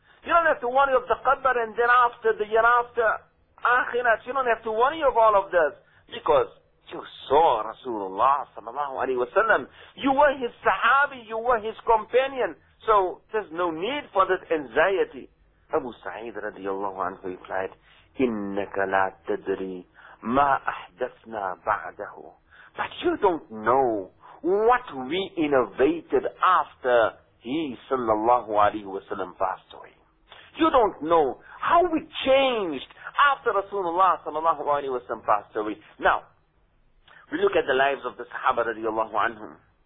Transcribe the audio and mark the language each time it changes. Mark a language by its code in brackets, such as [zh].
[en] You don't have to worry of the qabr and thereafter, the year after, akhirat. You don't have to worry of all of this because you saw Rasulullah sallallahu alayhi wa sallam. You were his sahabi, you were his companion. So there's no need for that anxiety. Abu Sa'id radiallahu anhu replied, [ar] إِنَّكَ لَا تَدْرِي مَا أَحْدَثْنَا بَعْدَهُ. [en] But you don't know what we innovated after he sallallahu alayhi wa sallam passed away. You don't know how we changed after Rasulullah sallallahu alayhi wa sallam passed away. Now, we look at the lives of the Sahaba radiallahu anhum.